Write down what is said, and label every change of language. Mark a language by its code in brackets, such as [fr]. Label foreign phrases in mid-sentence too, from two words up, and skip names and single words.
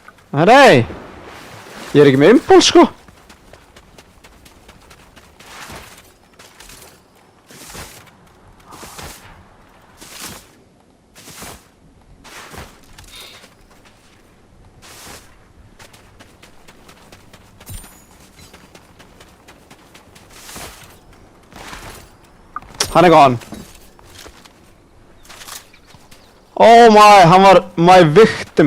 [is] Nei! Ég er ekki með impuls sko. Hann er gone. [en] Oh my, [is] hann var [en] my victim.